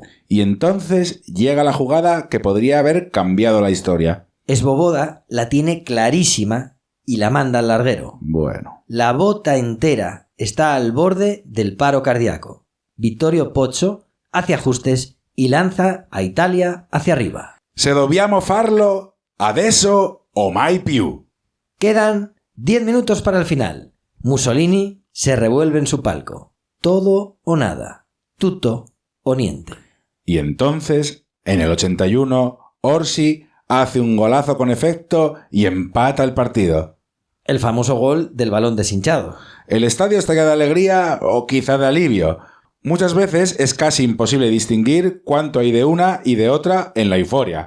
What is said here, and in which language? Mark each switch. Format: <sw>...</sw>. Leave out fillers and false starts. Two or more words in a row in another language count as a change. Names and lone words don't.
<es>Y entonces llega la jugada que podría haber cambiado la historia. Svoboda la tiene clarísima y la manda al larguero. Bueno. La bota entera está al borde del paro cardíaco. Vittorio Pozzo hace ajustes y lanza a Italia hacia arriba.</es> <it>Se dobbiamo farlo adesso o mai più.</it> <es>Quedan 10 minutos para el final. Mussolini se revuelve en su palco. Todo o nada.</es> <it>Tutto o niente.</it> <es>Y entonces, en el 81, Orsi hace un golazo con efecto y empata el partido. El famoso gol del balón deshinchado. El estadio estalla de alegría o quizá de alivio. Muchas veces es casi imposible distinguir cuánto hay de una y de otra en la euforia.</es>